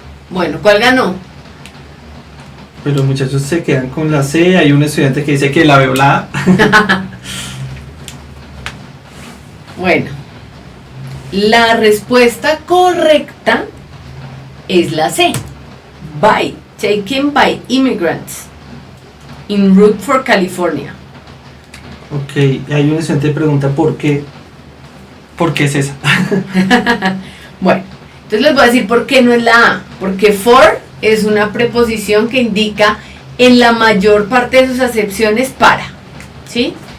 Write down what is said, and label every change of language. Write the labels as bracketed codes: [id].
[es] Bueno, ¿cuál ganó? Pero los muchachos se quedan con la C. Hay un estudiante que dice que la veo la A. Bueno, la respuesta correcta es la C. [en] Taken by immigrants en route for California. [es] Ok, hay un estudiante que pregunta por qué. ¿Por qué es esa? Bueno, entonces les voy a decir por qué no es la A. Porque for es una preposición que indica en la mayor parte de sus acepciones para. ¿Sí?